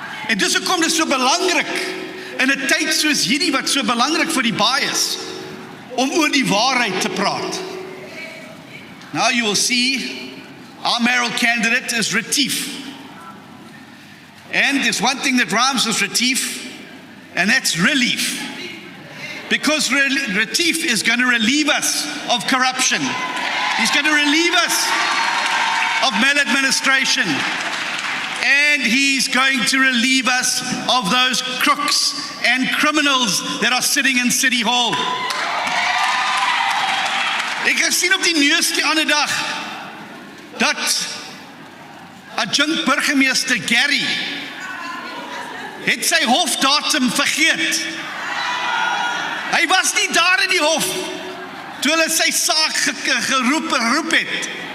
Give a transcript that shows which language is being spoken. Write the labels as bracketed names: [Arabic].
[Afrikaans] En dis hoekom dit so belangrik in 'n tyd soos hierdie wat so belangrik vir die baie is om oor die waarheid te praat. [English] Now you will see our mayoral candidate is Retief. And there's one thing that rhymes with Retief, and that's relief. Because Retief is going to relieve us of corruption. He's going to relieve us of maladministration. And he's going to relieve us of those crooks and criminals that are sitting in City Hall. [Afrikaans] Ek het sien op die nuus die ander dag dat adjunct burgemeester Gary het sy hofdatum vergeet. Hy was nie daar in die hof toe hulle sy saak geroep het.